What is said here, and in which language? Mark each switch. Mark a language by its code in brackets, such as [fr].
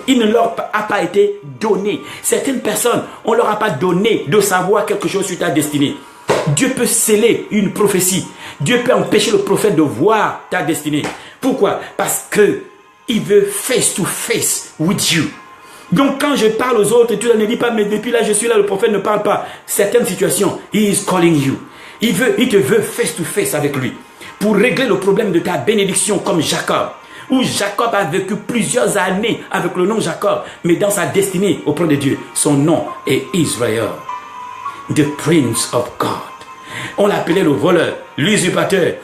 [fr] Il ne leur a pas été donné. Certaines personnes, on ne leur a pas donné de savoir quelque chose sur ta destinée. Dieu peut sceller une prophétie. Dieu peut empêcher le prophète de voir ta destinée. Pourquoi? Parce que il veut [en] face to face with you. [fr] Donc quand je parle aux autres, tu ne dis pas, mais depuis là je suis là, le prophète ne parle pas. Certaines situations, [en] he is calling you. [fr] Il te veut [en] face to face [fr] avec lui. Pour régler le problème de ta bénédiction comme Jacob. Où Jacob a vécu plusieurs années avec le nom Jacob. Mais dans sa destinée auprès de Dieu, son nom est Israël. [en] The Prince of God. [fr] On l'appelait le voleur, l'usurpateur.